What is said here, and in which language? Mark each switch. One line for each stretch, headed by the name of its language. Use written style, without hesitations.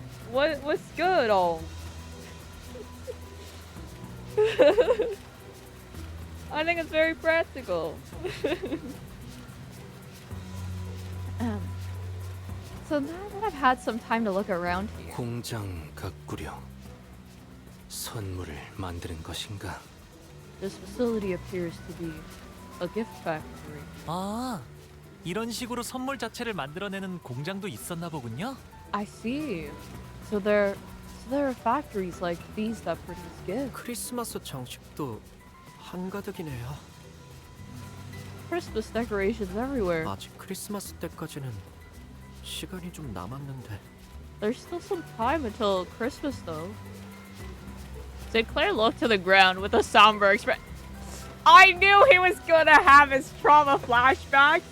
English: What's good, oh? I think it's very practical. um, so now that I've had some time to look around here,
Korean: 공장 가꾸려 선물을 만드는 것인가?
English: this facility appears to be a gift factory.
Korean: 아, 이런 식으로 선물 자체를 만들어내는 공장도 있었나 보군요.
English: I see. So there are factories like these that produce gifts.
Korean: 크리스마스 장식도 한가득이네요.
English: Christmas decorations everywhere.
Korean: 아직 크리스마스 때까지는 시간이 좀 남았는데.
English: There's still some time until Christmas, though. Sinclair looked to the ground with a somber expression. I knew he was gonna have his trauma flashbacks.